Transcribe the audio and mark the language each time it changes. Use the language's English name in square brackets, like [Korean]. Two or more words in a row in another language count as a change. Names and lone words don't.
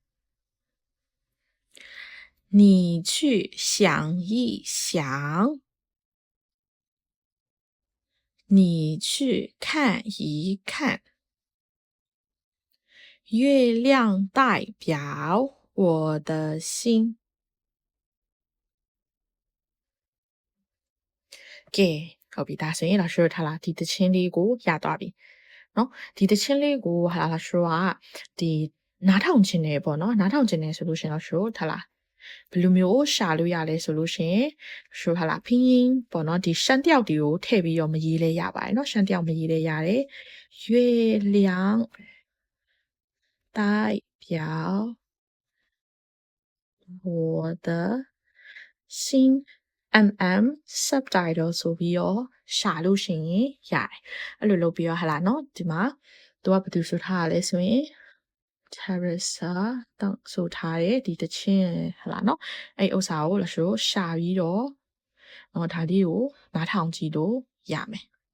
[Chinese] 你去想一想，你去看一看，月亮代表我的心。 [Burmese] ကဲဟုတ်ပြီဒါဆိုရင်老师တို့ထားလားဒီတချင်းလေးကိုရသွားပြီเนาะဒီတချင်းလေးကိုဟာလာ师ကဒီနားထောင်ခြင်းနဲ့ပေါ့เนาะနားထောင်ခြင်းနဲ့ဆိုလို့ရှင်老师တို့ထားလားဘယ်လိုမျိုးရှာလို့ရလဲဆိုလို့ရှင်ဆိုဟာလာ拼音ပေါ့เนาะဒီရှမ်းတယောက်တွေကိုထည့်ပြီးတော့မရေးလဲရပါတယ်เนาะရှမ်းတယောက်မရေးလဲရတယ်月亮 [Chinese] 代表我的心 [Burmese] subtitle ဆိုပြီးတော့ရှာလို့ရှိရင်ရတယ်အဲ့လိုလုပ်ပြီးတော့ဟာလာเนาะဒီမှာသူကဘယ်သူဆိုထားရလဲဆိုရင် Teresa တောင်းဆိုထားတဲ့ဒီတချင်းဟာလာเนาะအဲ့ဥစ္စာကိုလို့ဆိုရှာပြီးတော့ဒါလေးကိုနားထောင်ကြည့်လို့ရမယ်